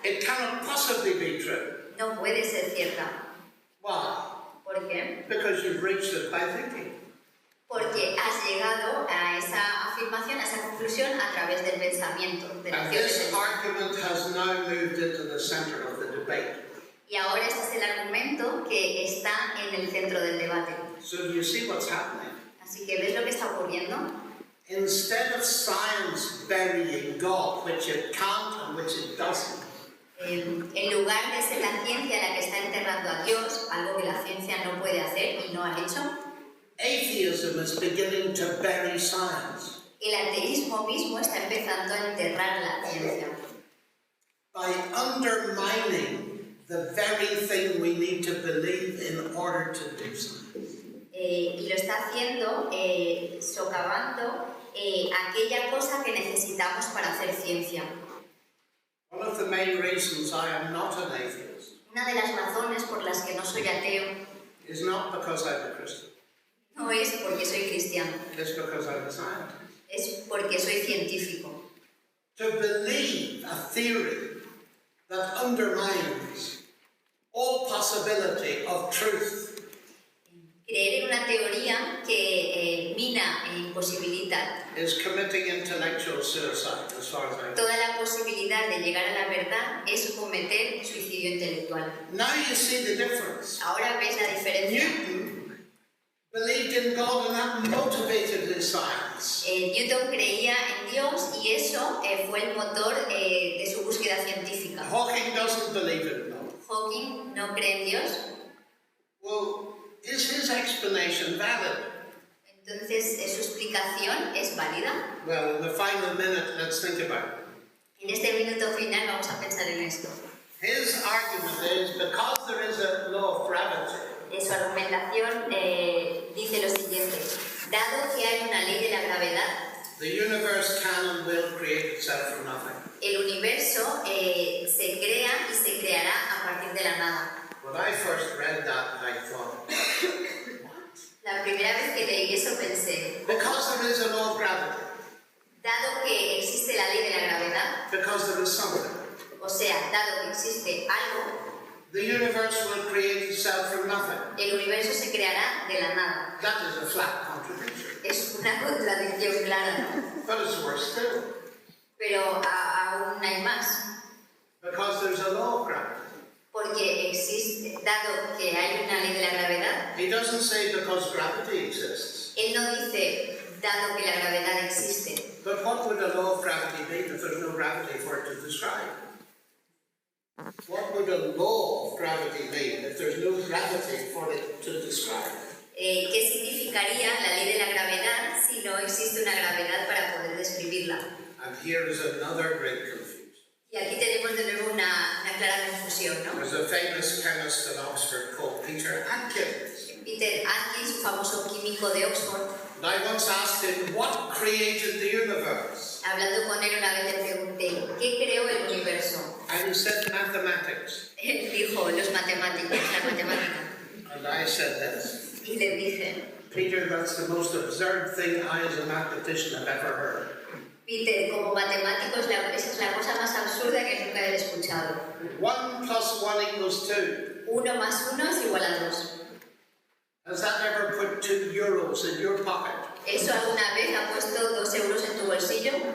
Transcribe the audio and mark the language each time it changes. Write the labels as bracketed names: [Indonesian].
[English] it cannot possibly be true. [Spanish] no puede ser cierta. [English] Why? [Spanish] ¿Por qué? [English] Because you've reached it by thinking. [Spanish] Porque has llegado a esa afirmación, a esa conclusión a través del pensamiento, de la [English] And [Spanish] acción de [English] this [Spanish] pensar. [English] argument has now moved into the center of the debate. [Spanish] Y ahora este es el argumento que está en el centro del debate. [English] So do you see what's happening? [Spanish] Así que ¿ves lo que está ocurriendo? [English] Instead of science burying God, which it can't and which it doesn't, [Spanish] En lugar de ser la ciencia la que está enterrando a Dios, algo que la ciencia no puede hacer y no ha hecho, [English] atheism is beginning to bury science [Spanish] el ateísmo mismo está empezando a enterrar la ciencia. [English] by undermining the very thing we need to believe in order to do science. [Spanish] Y lo está haciendo socavando aquella cosa que necesitamos para hacer ciencia. [English] One of the main reasons I am not an atheist [Spanish] Una de las razones por las que no soy ateo [English] is not because I'm a Christian, [Spanish] no es porque soy cristiano, [English] it's because I'm a scientist. [Spanish] es porque soy científico. [English] To believe a theory that undermines all possibility of truth [Spanish] Creer en una teoría que mina e imposibilita [English] is committing intellectual suicide, as far as I know. [Spanish] toda la posibilidad de llegar a la verdad es cometer suicidio intelectual. [English] Now you see the difference. [Spanish] Ahora ves la diferencia. [English] Newton believed in God and that motivated his science. [Spanish] Newton creía en Dios y eso fue el motor de su búsqueda científica. [English] Hawking doesn't believe in God. [Spanish] Hawking no cree en Dios, [English] Well, is his explanation valid? [Spanish] entonces su explicación es válida. [English] Well, in the final minute, let's think about it. [Spanish] En este minuto final vamos a pensar en esto. [English] His argument is because there is a law of gravity, [Spanish] Su argumentación dice lo siguiente: dado que hay una ley de la gravedad, [English] the universe can and will create itself from nothing. [Spanish] el universo se crea y se creará a partir de la nada. [English] When I first read that, I thought, [Spanish] La primera vez que leí eso pensé, [English] because there is a law of gravity, [Spanish] dado que existe la ley de la gravedad, [English] because there is something, [Spanish] o sea, dado que existe algo, [English] the universe will create itself from nothing. [Spanish] el universo se creará de la nada. [English] That is a flat contradiction. [Spanish] Es una contradicción clara, ¿no? [English] But it's worse still, [Spanish] Pero aún hay más, [English] because there's a law of gravity. [Spanish] porque existe, dado que hay una ley de la gravedad, [English] He doesn't say because gravity exists. [Spanish] él no dice, dado que la gravedad existe. [English] But what would a law of gravity be if there's no gravity for it to describe? What would a law of gravity mean if there's no gravity for it to describe? [Spanish] ¿Qué significaría la ley de la gravedad si no existe una gravedad para poder describirla? [English] And here is another great confusion. [Spanish] Y aquí tenemos de nuevo una clara confusión, ¿no? [English] There's a famous chemist in Oxford called Peter Atkins. [Spanish] Peter Atkins, famoso químico de Oxford, [English] And I once asked him, what created the universe? [Spanish] hablando con él una vez le pregunté, ¿qué creó el universo? [English] And he said mathematics. [Spanish] Él dijo, los matemáticos, la matemática. [English] And I said this. [Spanish] Y le dije, [English] Peter, that's the most absurd thing I as a mathematician have ever heard. [Spanish] Peter, como matemático esa es la cosa más absurda que nunca he escuchado. [English] 1 plus 1 equals 2. [Spanish] 1 más 1 es igual a 2. [English] Has that ever put 2 euros euros in your pocket? [Spanish] ¿Eso alguna vez ha puesto 2 euros en tu bolsillo?